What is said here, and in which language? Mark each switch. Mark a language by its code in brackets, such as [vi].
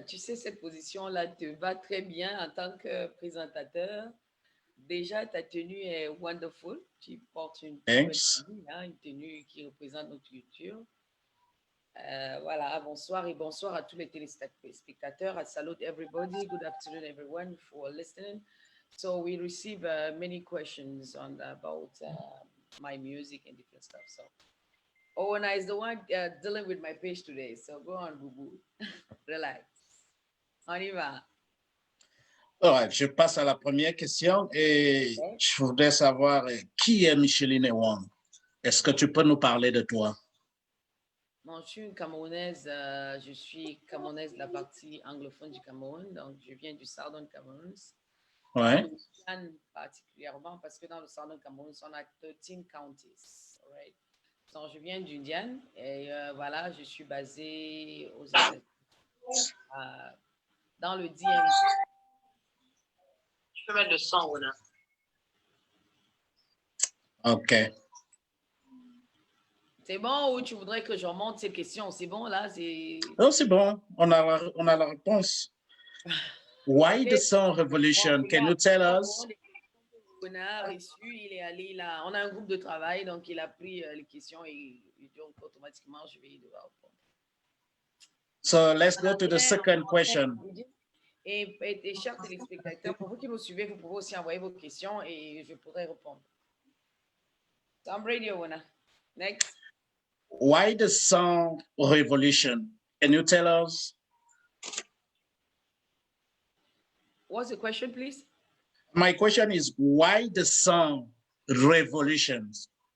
[fr] Tu sais, cette position-là te va très bien en tant que présentateur. Déjà, ta tenue est wonderful. Tu portes une tenue, hein, une tenue qui représente notre culture. Voilà, bonsoir et bonsoir à tous les téléspectateurs. [en] I salute everybody. Good afternoon, everyone, for listening. So we receive many questions about my music and different stuff. So Owona is the one dealing with my page today. So go on, Boubou. Relax. [fr] On y va. Right, je passe à la première question et je voudrais savoir qui est Micheline Ewang. Est-ce que tu peux nous parler de toi? Bon, je suis une Camerounaise, je suis Camerounaise de la partie anglophone du Cameroun, donc je viens du Southern Cameroun. Ouais. Particulièrement parce que dans le Southern Cameroun, on a 13 counties. Right? Donc, je viens d'Indiane et voilà, je suis basée aux États-Unis, dans le DMV. Je peux mettre le son, là. OK. C'est bon ou tu voudrais que je remonte ces questions? C'est bon, là? Non, c'est bon. On a la réponse. [en] Why the Song Revolution? Can you tell us? [fr] On a reçu, il est allé là. On a un groupe de travail, donc il a pris les questions et donc automatiquement, je vais devoir répondre. [en] So let's go to the second question. [fr] Et chers téléspectateurs, pour vous qui nous suivez, vous pouvez aussi envoyer vos questions et je pourrai répondre. [en] So I'm ready, Ewona. Next. Why the song Revolution? Can you tell us? What's the question, please? My question is, why the song Revolutions?